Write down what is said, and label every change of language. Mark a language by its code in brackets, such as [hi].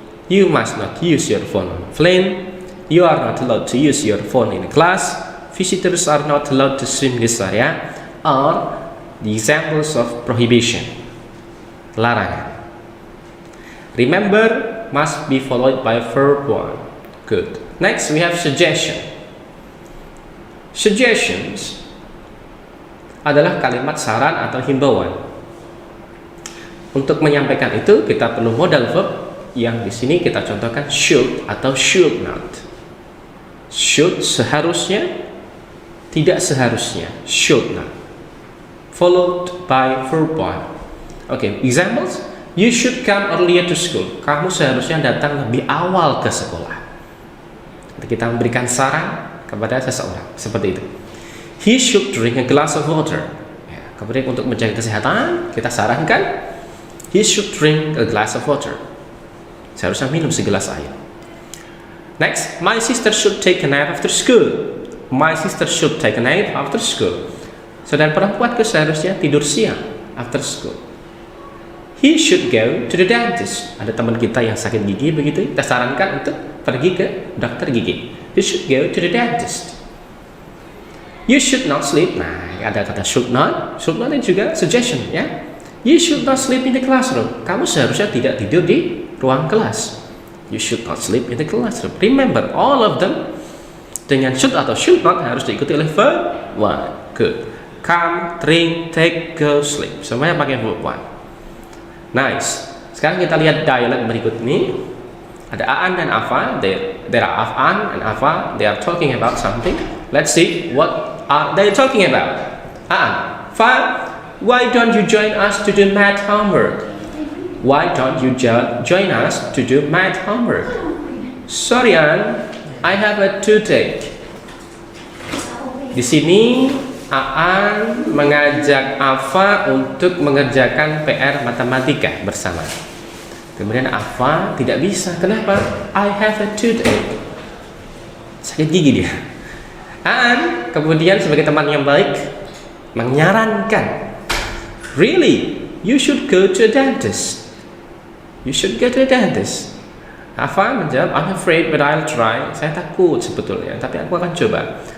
[en] You must not use your phone on a plane. You are not allowed to use your phone in class. Visitors are not allowed to swim in this area. Are the examples of prohibition, larangan. Remember must be followed by verb 1. Good. Next we have suggestion. [id] Suggestions adalah kalimat saran atau himbauan. Untuk menyampaikan itu kita perlu modal verb yang di sini kita contohkan should atau should not. Should seharusnya, tidak seharusnya, should not. [en] Followed by verb 1. Okay, examples. You should come earlier to school. [id] Kamu seharusnya datang lebih awal ke sekolah. Kita memberikan saran kepada seseorang seperti itu. [en] He should drink a glass of water. [id] Ya, kemudian untuk menjaga kesehatan kita sarankan [en] he should drink a glass of water. [id] Seharusnya minum segelas air. [en] Next, my sister should take a nap after school. My sister should take a nap after school. [id] Saudara perempuanku seharusnya tidur siang [en] after school. He should go to the dentist. [id] Ada teman kita yang sakit gigi begitu, kita sarankan untuk pergi ke dokter gigi. [en] You should go to the dentist. You should not sleep. [id] Nah, ada kata should not ini juga suggestion ya. [en] You should not sleep in the classroom. [id] Kamu seharusnya tidak tidur di ruang kelas. [en] You should not sleep in the classroom. Remember, all of them dengan should atau should not [id] harus diikuti oleh [en] verb one. Good. Come, drink, take, go, sleep. [id] Semuanya pakai verb one. Nice. Sekarang kita lihat dialog berikut ini. Ada Aan dan Afa. [en] There are Aan and Afa. They are talking about something. Let's see what are they talking about. Aan, Fa, why don't you join us to do math homework? Why don't you join us to do math homework? Sorry Aan, I have a toothache. [id] Di sini Aan mengajak Afa untuk mengerjakan PR matematika bersama. Kemudian Afa tidak bisa. Kenapa? [en] I have a toothache. [id] Sakit gigi dia. Aan kemudian sebagai teman yang baik menyarankan, [en] really, you should go to a dentist. You should go to a dentist. [id] Afa menjawab, [en] I'm afraid but I'll try. [id] Saya takut sebetulnya, tapi aku akan coba.